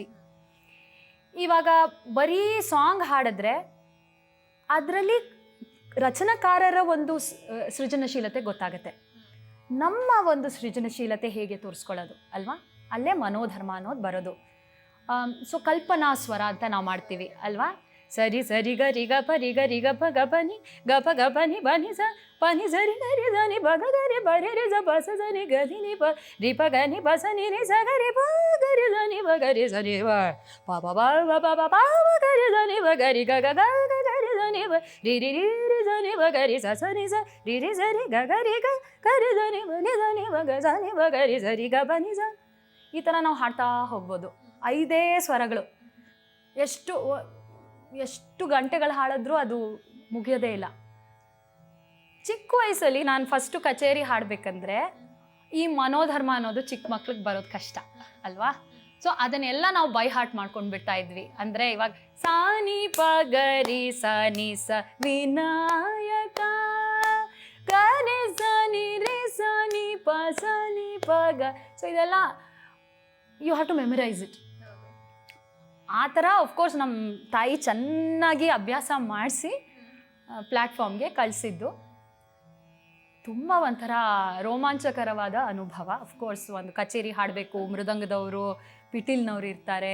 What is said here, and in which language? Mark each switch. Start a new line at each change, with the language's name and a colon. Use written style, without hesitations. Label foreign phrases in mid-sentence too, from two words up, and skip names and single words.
Kannada: ಇವಾಗ ಬರೀ ಸಾಂಗ್ ಹಾಡಿದ್ರೆ ಅದರಲ್ಲಿ ರಚನಾಕಾರರ ಒಂದು ಸೃಜನಶೀಲತೆ ಗೊತ್ತಾಗುತ್ತೆ. ನಮ್ಮ ಒಂದು ಸೃಜನಶೀಲತೆ ಹೇಗೆ ತೋರಿಸ್ಕೊಳ್ಳೋದು ಅಲ್ವಾ? ಅಲ್ಲೇ ಮನೋಧರ್ಮ ಅನ್ನೋದು ಬರೋದು. ಸೊ ಕಲ್ಪನಾ ಸ್ವರ ಅಂತ ನಾವು ಮಾಡ್ತೀವಿ ಅಲ್ವಾ? ಸರಿ ಸರಿ ಗ ರಿ ಗ ಪ ರಿ ಗ ರಿ ಗ ಪ ಗ ಪ ನಿ ಗ ಪ ಗ ಪ ನಿ ಬ ನಿ ಸ ಪ ನಿ ಸ ರಿ ಗ ರಿ ದ ನಿ ಬ ಗ ಗ ರಿ ಬ ರಿ ರಿ ಸ ಪ ಸ ಸ ನಿ ಗ ರಿ ನಿ ಪ ರಿ ಪ ಗ ನಿ ಪ ಸ ನಿ ರಿ ಸ ಗ ರಿ ಪ ಗ ರಿ ದ ನಿ ಬ ಗ ರಿ ಸ ರಿ ವ ಪ ಪ ಬ ವ ಪ ಪ ಪ ಗ ರಿ ದ ನಿ ಬ ಗ ರಿ ಗ ಗ ಗ ಗ ರಿ ದ ನಿ ಬ ರಿ ರಿ ರಿ ರಿ ದ ನಿ ಬ ಗ ರಿ ಸ ಸ ನಿ ಸ ರಿ ರಿ ಸ ರಿ ಗ ಗ ರಿ ಗ ಗ ರಿ ದ ನಿ ಬ ನಿ ದ ನಿ ಬ ಗ ಸ ನಿ ಬ ಗ ರಿ ಸ ರಿ ಗ ಪ ನಿ ಸ. ಈ ಥರ ನಾವು ಹಾಡ್ತಾ ಹೋಗ್ಬೋದು. 5 ಸ್ವರಗಳು. ಎಷ್ಟು ಗಂಟೆಗಳು ಹಾಡಿದ್ರೂ ಅದು ಮುಗಿಯೋದೇ ಇಲ್ಲ. ಚಿಕ್ಕ ವಯಸ್ಸಲ್ಲಿ ನಾನು ಫಸ್ಟು ಕಚೇರಿ ಹಾಡಬೇಕಂದ್ರೆ ಈ ಮನೋಧರ್ಮ ಅನ್ನೋದು ಚಿಕ್ಕ ಮಕ್ಳಿಗೆ ಬರೋದು ಕಷ್ಟ ಅಲ್ವಾ? ಸೊ ಅದನ್ನೆಲ್ಲ ನಾವು
English: by heart
Kannada: ಮಾಡ್ಕೊಂಡು ಬಿಡ್ತಾ ಇದ್ವಿ. ಅಂದರೆ ಇವಾಗ ಸಾ ನಿ ಪ ಗ ರಿ ಸ ನಿ ಸ ವಿನಾಯಕ ಗ ರಿ ಸ ನಿ ರಿ ಸ ನಿ ಪ ಸ ನಿ ಪ ಗ. ಸೊ ಇದೆಲ್ಲ
English: you have to memorize it.
Kannada: ಆ ಥರ ಆಫ್ಕೋರ್ಸ್ ನಮ್ಮ ತಾಯಿ ಚೆನ್ನಾಗಿ ಅಭ್ಯಾಸ ಮಾಡಿಸಿ ಪ್ಲ್ಯಾಟ್ಫಾರ್ಮ್ಗೆ ಕಳಿಸಿದ್ದು. ತುಂಬ ಒಂಥರ ರೋಮಾಂಚಕರವಾದ ಅನುಭವ. ಅಫ್ಕೋರ್ಸ್ ಒಂದು ಕಚೇರಿ ಹಾಡಬೇಕು, ಮೃದಂಗದವರು ಪಿಟೀಲ್ನವ್ರು ಇರ್ತಾರೆ.